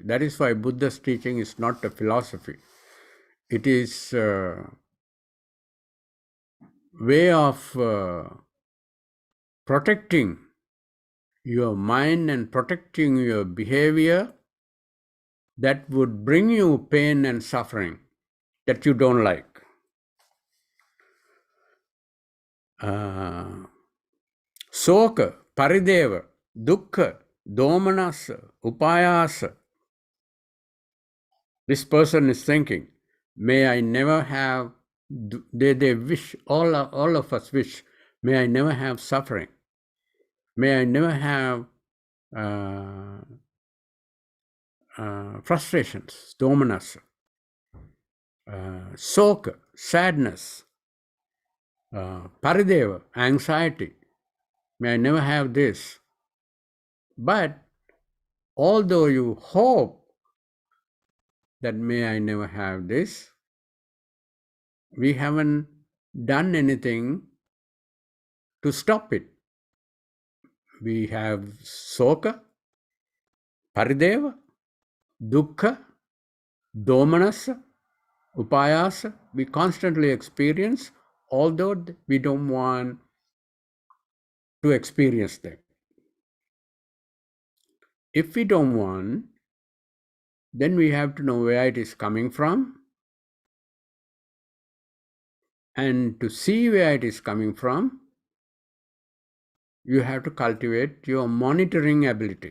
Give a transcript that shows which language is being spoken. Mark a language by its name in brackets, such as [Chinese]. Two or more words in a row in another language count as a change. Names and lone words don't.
[English] That is why Buddha's teaching is not a philosophy. It is a way of protecting your mind and protecting your behavior that would bring you pain and suffering that you don't like. [Pali] Soka, parideva, dukkha, domanasa, upayasa. [English] This person is thinking, may I never have, they wish, all of us wish, may I never have suffering. May I never have frustrations, [Pali] domanasa, soka, sadness, parideva, [English] anxiety. May I never have this. But although you hope that may I never have this, we haven't done anything to stop it. We have [Pali] soka, parideva, dukkha, domanasa, upayasa. [English] We constantly experience, although we don't want to experience them. If we don't want, then we have to know where it is coming from. And to see where it is coming from, you have to cultivate your monitoring ability.